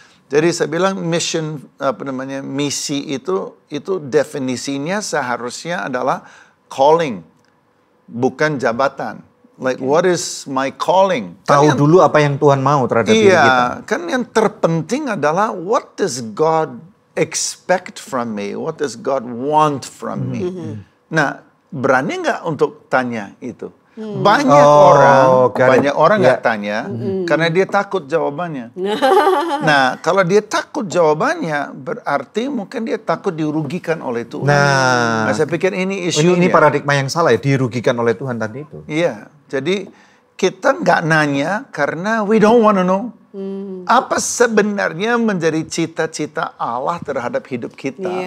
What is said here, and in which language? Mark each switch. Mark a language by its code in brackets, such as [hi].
[id] Jadi saya bilang misi itu definisinya seharusnya adalah calling, bukan jabatan. [en] Like what is my calling? [id] Tahu dulu apa yang Tuhan mau terhadap diri kita. Iya, kan yang terpenting adalah [en] what does God expect from me? What does God want from me? [id] Nah, berani nggak untuk tanya itu? Banyak orang nggak tanya karena dia takut jawabannya. Nah, kalau dia takut jawabannya berarti mungkin dia takut dirugikan oleh Tuhan. Nah, saya pikir ini isunya. Ini paradigma yang salah ya, dirugikan oleh Tuhan tadi itu. Iya, jadi kita nggak nanya karena [en] we don't want to know. [id] Apa sebenarnya menjadi cita-cita Allah terhadap hidup kita.